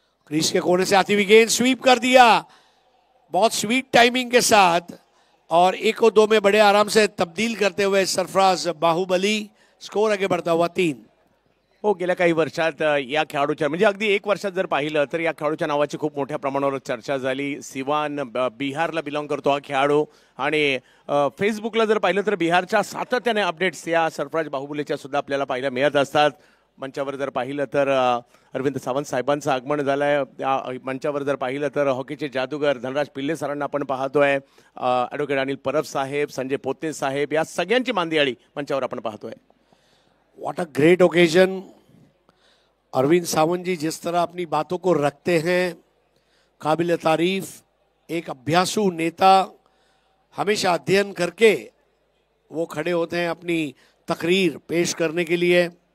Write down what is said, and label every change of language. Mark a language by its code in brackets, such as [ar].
[hi] Crease के कोने से आती हुई गेंद स्वीप कर दिया बहुत स्वीट टाइमिंग के साथ, और 1 और 2 में बड़े आराम से तब्दील करते हुए सरफराज बाहुबली. स्कोर आगे बढ़ता हुआ 3. [mr] हो, गेल्या काही वर्षात या खेळाडूच्या म्हणजे अगदी 1 वर्षात जर पाहिलं तर या खेळाडूच्या नावाची खूप मोठ्या प्रमाणावर चर्चा झाली. सिवान, बिहारला बिलॉंग करतो हा खेळाडू, आणि फेसबुकला जर पाहिलं तर बिहारच्या सातत्याने अपडेट्स या सरफराज बाहुबलीच्या सुद्धा आपल्याला पाहायला मिळत असतात. मंचावर जर पाहिलं तर अरविंद सावंत साहेबांचं आगमन झालंय. मंचावर जर पाहिलं तर हॉकीचे जादूगर धनराज पिल्ले सरांना आपण पाहतोय. ॲडव्होकेट अनिल परब साहेब, संजय पोते साहेब, या सगळ्यांची मांदियाळी मंचावर आपण पाहतोय. [en] What a great occasion. [hi] Arvind Sawant जी जिस तरह अपनी बातों को रखते हैं, काबिल तारीफ. एक अभ्यासु नेता, हमेशा अध्ययन करके वो खड़े होते हैं अपनी तकरीर पेश करने के लिए.